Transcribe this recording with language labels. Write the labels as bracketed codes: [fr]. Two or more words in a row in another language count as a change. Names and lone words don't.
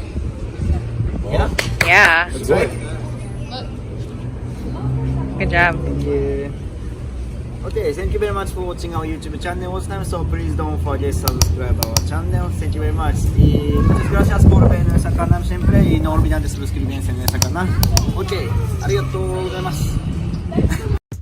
[en] Yeah. Yeah. That's right. Good job. Thank you. Okay, thank you very much for watching our YouTube channel all the time. So please don't forget to subscribe our channel. Thank you very much. [es] Y muchas gracias por ver nuestro canal siempre y no olviden de suscribirse en nuestro canal. [ja] Ok, ありがとうございます。